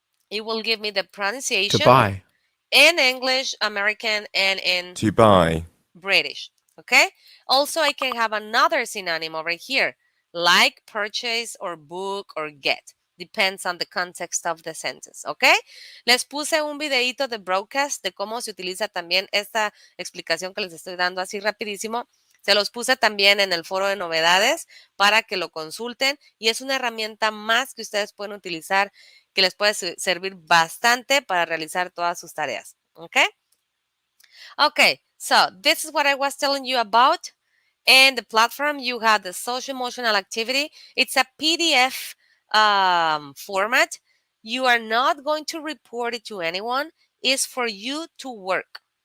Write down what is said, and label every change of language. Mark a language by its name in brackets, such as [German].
[English] It will give me the pronunciation. To buy. In English, American, and in To buy. British. Okay. Also, I can have another synonym over here, like, purchase, or book, or get. Depends on the context of the sentence. Okay. [Spanish] Les puse un videito de broadcast de cómo se utiliza también esta explicación que les estoy dando así rapidísimo. Se los puse también en el foro de novedades para que lo consulten y es una herramienta más que ustedes pueden utilizar que les puede servir bastante para realizar todas sus tareas. [English] Okay. Okay, so this is what I was telling you about. And the platform, you have the social emotional activity. It's a PDF format. You are not going to report it to anyone. It's for you to work.